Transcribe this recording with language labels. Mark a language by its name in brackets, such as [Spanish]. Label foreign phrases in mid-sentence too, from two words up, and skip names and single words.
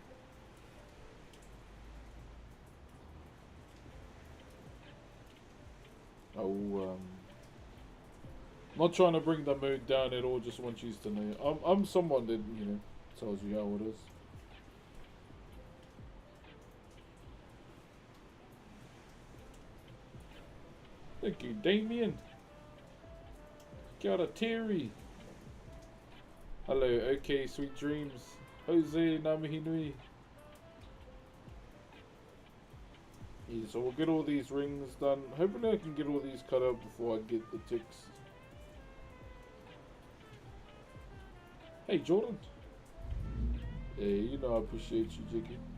[English] Not trying to bring the mood down at all, just want you to know. I'm someone that, you know, tells you how it is. Thank you, Damien. [Māori] Kia ora, Terry. [English] Hello, okay, sweet dreams. Jose, [Māori] ngā mihi nui. [English] Yeah, so we'll get all these rings done. Hopefully I can get all these cut out before I get the ticks. Hey, Jordan. Yeah, you know I appreciate you, Jiggy.